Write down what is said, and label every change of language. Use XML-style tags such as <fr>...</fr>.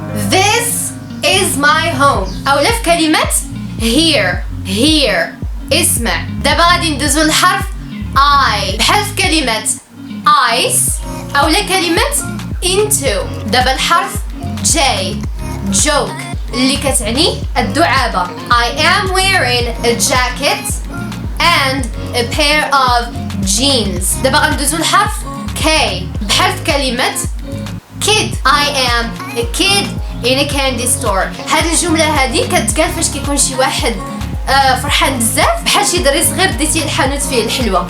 <en>This is my home،</en> <ar>أولا في كلمة</ar> <en>here</en> <ar>اسمع. دابا غادي ندوزو للحرف I بحال في كلمة ice، أولا كلمة into. دابا الحرف J joke اللي كتعني الدعابة.</ar> <en>I am wearing a jacket and a pair of jeans.</en> <ar>دابا غندوزو للحرف K بحال في كلمة kid.</ar> <en>I am a kid in a candy store.</en> <ar>هاد الجملة هادي كتقال فاش كيكون شي واحد فرحان بزاف، بحال شي دري صغير ديتي الحانوت فيه الحلوى.</ar>